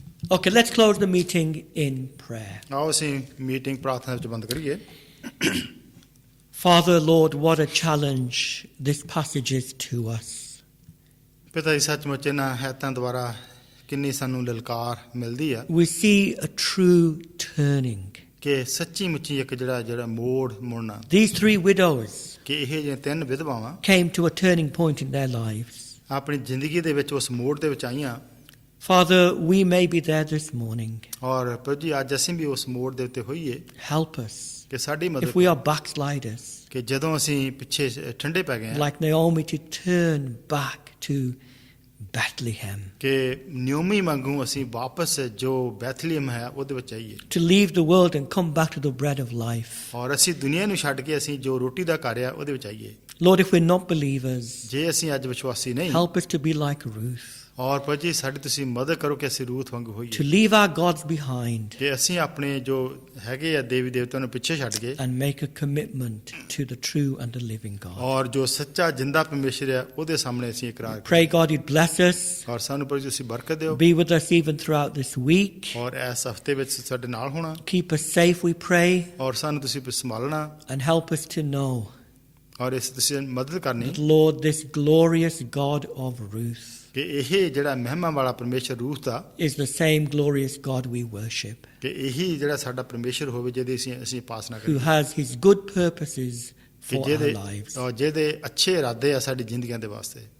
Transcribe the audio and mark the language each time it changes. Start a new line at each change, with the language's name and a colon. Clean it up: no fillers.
English: Okay, let's close the meeting in prayer.
Punjabi: ਆਓ ਅਸੀਂ meeting ਪ੍ਰਾਰਥਨਾ ਵਿੱਚ ਬੰਦ ਕਰੀਏ।
English: Father, Lord, what a challenge this passage is to us.
Punjabi: ਪਿਤਾ ਜੀ ਸੱਚਮੁੱਚ ਇਹਨਾਂ ਹੈਤਾਂ ਦੁਆਰਾ ਕਿੰਨੀ ਸਾਨੂੰ ਲਲਕਾਰ ਮਿਲਦੀ ਆ
English: We see a true turning.
Punjabi: ਕਿ ਸੱਚੀ ਮੁੱਚੀ ਇੱਕ ਜਿਹੜਾ ਮੋੜ ਮੁੜਨਾ,
English: These 3 widows
Punjabi: ਕਿ ਇਹ ਜਿਹੜੀਆਂ 3 ਵਿਧਵਾਵਾਂ
English: came to a turning point in their lives.
Punjabi: ਆਪਣੀ ਜ਼ਿੰਦਗੀ ਦੇ ਵਿੱਚ ਉਸ ਮੋੜ ਦੇ ਵਿੱਚ ਆਈਆਂ।
English: Father, we may be there this morning.
Punjabi: ਔਰ ਪ੍ਰਭੂ ਜੀ ਅੱਜ ਅਸੀਂ ਵੀ ਉਸ ਮੋੜ ਦੇ ਉੱਤੇ ਹੋਈਏ
English: Help us.
Punjabi: ਕਿ ਸਾਡੀ ਮਦਦ
English: If we are backsliders,
Punjabi: ਕਿ ਜਦੋਂ ਅਸੀਂ ਪਿੱਛੇ ਠੰਡੇ ਪੈ ਗਏ ਹਾਂ
English: like Naomi, to turn back to Bethlehem,
Punjabi: ਕਿ ਨਿਯਮੀ ਵਾਂਗੂ ਅਸੀਂ ਵਾਪਸ ਜੋ ਬੈਥਲੀਹਮ ਹੈ ਉਹਦੇ ਵਿੱਚ ਆਈਏ
English: to leave the world and come back to the bread of life.
Punjabi: ਔਰ ਅਸੀਂ ਦੁਨੀਆ ਨੂੰ ਛੱਡ ਕੇ ਅਸੀਂ ਜੋ ਰੋਟੀ ਦਾ ਘਰ ਆ ਉਹਦੇ ਵਿੱਚ ਆਈਏ।
English: Lord, if we're not believers,
Punjabi: ਜੇ ਅਸੀਂ ਅੱਜ ਵਿਸ਼ਵਾਸੀ ਨਹੀਂ
English: help us to be like Ruth,
Punjabi: ਔਰ ਪ੍ਰਭੂ ਜੀ ਸਾਡੀ ਤੁਸੀਂ ਮਦਦ ਕਰੋ ਕਿ ਅਸੀਂ ਰੂਥ ਵਾਂਗੂ
English: to
Punjabi: ਹੋਈਏ,
English: leave our gods behind
Punjabi: ਕਿ ਅਸੀਂ ਆਪਣੇ ਜੋ ਹੈਗੇ ਆ ਦੇਵੀ ਦੇਵਤਿਆਂ ਨੂੰ ਪਿੱਛੇ ਛੱਡ ਕੇ
English: and make a commitment to the true and the living God.
Punjabi: ਔਰ ਜੋ ਸੱਚਾ ਜਿੰਦਾ ਪਰਮੇਸ਼ਰ ਆ ਉਹਦੇ ਸਾਹਮਣੇ ਅਸੀਂ ਇਕਰਾਰ
English: Pray God you'd bless us,
Punjabi: ਔਰ ਸਾਨੂੰ ਪ੍ਰਭੂ ਜੀ ਤੁਸੀਂ ਬਰਕਤ ਦਿਓ
English: be with us even throughout this week.
Punjabi: ਔਰ ਇਸ ਹਫਤੇ ਵਿੱਚ ਸਾਡੇ ਨਾਲ ਹੋਣਾ
English: Keep us safe, we pray,
Punjabi: ਔਰ ਸਾਨੂੰ ਤੁਸੀਂ ਸੰਭਾਲਣਾ
English: and help us to know
Punjabi: ਔਰ ਇਸ ਤੁਸੀਂ ਮਦਦ ਕਰਨੀ
English: that, Lord, this glorious God of Ruth
Punjabi: ਕਿ ਇਹ ਜਿਹੜਾ ਮਹਿਮਾ ਵਾਲਾ ਪਰਮੇਸ਼ਰ Ruth ਦਾ
English: is the same glorious God we worship,
Punjabi: ਕਿ ਇਹੀ ਜਿਹੜਾ ਸਾਡਾ ਪਰਮੇਸ਼ਰ ਹੋਵੇ ਜਿਹਦੇ ਅਸੀਂ ਉਪਾਸਨਾ
English: who
Punjabi: ਕਰੀਏ,
English: has his good purposes
Punjabi: ਕਿ
English: for our
Punjabi: ਜਿਹਦੇ
English: lives.
Punjabi: ਔਰ ਜਿਹਦੇ ਅੱਛੇ ਇਰਾਦੇ ਆ ਸਾਡੀ ਜ਼ਿੰਦਗੀਆਂ ਦੇ ਵਾਸਤੇ।